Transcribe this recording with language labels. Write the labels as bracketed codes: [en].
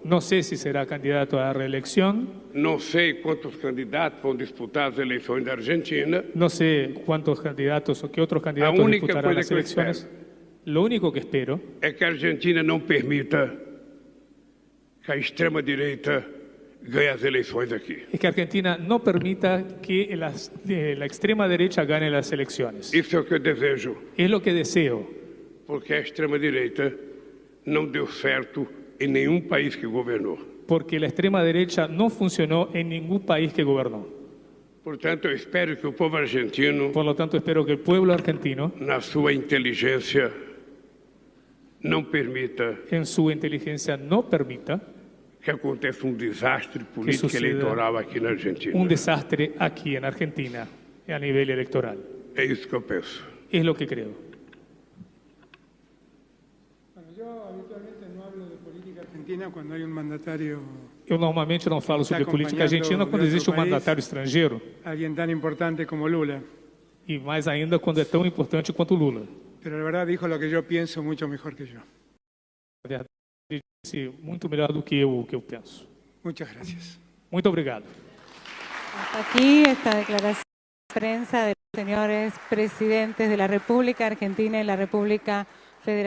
[es] No sé si será candidato a la reelección, [pt] Não sei quantos candidatos vão disputar as eleições da Argentina. [es] no sé cuántos candidatos o qué otros candidatos única disputarán cosa las que yo elecciones. Lo único que espero [pt] É que a Argentina não permita que a extrema-direita ganhe as eleições aqui. [es] es que Argentina no permita que la extrema derecha gane las elecciones. [pt] Isso é o que eu desejo, [es] Es lo que deseo, [pt] porque a extrema-direita não deu certo em nenhum país que governou. [es] porque la extrema derecha no funcionó en ningún país que gobernó. [pt] Portanto, eu espero que o povo argentino, [es] Por lo tanto, espero que el pueblo argentino, [pt] na sua inteligência, não permita [es] en su inteligencia, no permita [pt] que aconteça um desastre político [es] suceda [pt] eleitoral aqui na Argentina. [es] un desastre aquí en Argentina a nivel electoral. [pt] É isso que eu penso. [es] Es lo que creo. Bueno, yo habitualmente no hablo de política argentina cuando hay un mandatario, [pt] Eu normalmente não falo sobre política argentina quando existe um mandatário estrangeiro, [es] alguien tan importante como Lula. [pt] e mais ainda quando é tão importante quanto Lula. [es] Pero la verdad dijo lo que yo pienso mucho mejor que yo. [pt] Na verdade, ele disse muito melhor do que eu, o que eu penso. [es] Muchas gracias. [pt] Muito obrigado. [es] Hasta aquí esta declaración de prensa de los señores presidentes de la República Argentina y la República Federativa.